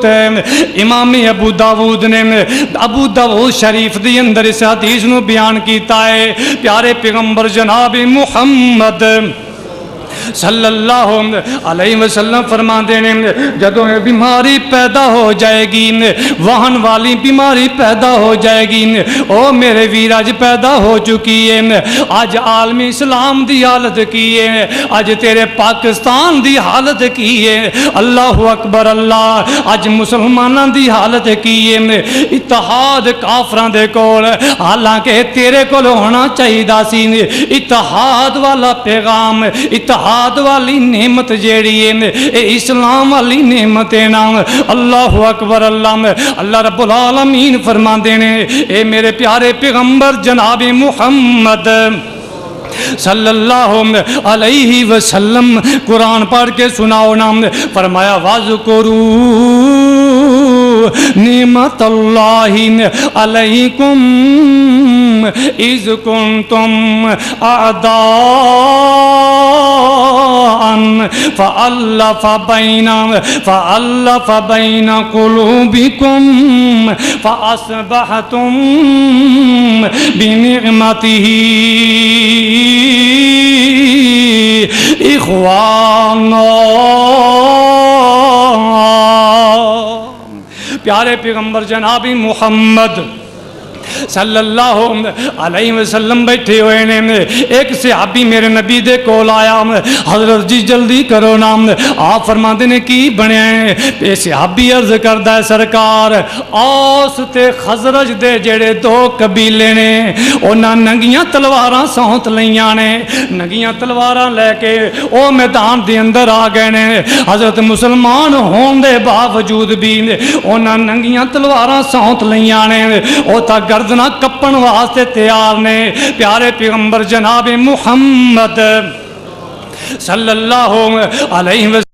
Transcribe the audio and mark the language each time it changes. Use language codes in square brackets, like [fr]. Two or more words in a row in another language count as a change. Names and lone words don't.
[pa] امام ابو داود نے ابو داود شریف دی اندر اس حدیث نو بیان کیتا ہے، پیارے پیغمبر جناب محمد [ar] صلی اللہ علیہ وسلم [pa] فرما دینے، جدوں بیماری پیدا ہو جائے گی، وہن والی بیماری پیدا ہو جائے گی، او میرے ویر آج پیدا ہو چکی ہے، آج عالم اسلام دی حالت کی ہے، آج تیرے پاکستان دی حالت کی ہے۔ [ar] اللہ اکبر، [pa] اللہ آج مسلمانوں دی حالت کی ہے، اتحاد کافراں دے کول، حالانکہ تیرے کول ہونا چاہیے سی اتحاد والا پیغام، اتحاد والی نعمت جیڑی ہے اے اسلام والی نعمت ہے نا۔ [ar] اللہ اکبر، اللہ رب العالمین [pa] فرما دینے، اے میرے پیارے پیغمبر جناب محمد [ar] صلی اللہ علیہ وسلم [pa] قرآن پڑھ کے سناؤ نا، فرمایا وَاذْكُرُوا [ar] نعمت اللہ علیکم اذ کنتم اعداء فألف بین قلوبکم فأصبحتم بنعمته اخوانا۔ [pa] پیارے پیغمبر جناب محمد [ar] صلی اللہ علیہ وسلم [pa] بیٹھے ہوئے نے. ایک صحابی میرے نبی دے کول آیا, حضرت جی جلدی کرو نام. آپ فرماندے نے کی بنیا ہے؟ اے صحابی عرض کردا ہے سرکار اوس تے خزرج دے جڑے دو قبیلے نے انہاں ننگیاں تلواراں سونت لیاں نے, ننگیاں تلواراں لے کے او میدان دے اندر آ گئے نے. حضرت مسلمان ہون دے باوجود بھی انہاں ننگیاں تلواراں سونت لیاں نے, او تا گردناں کپن واسطے تیار نے. پیارے پیغمبر جناب محمد [ar] صلی اللہ علیہ وسلم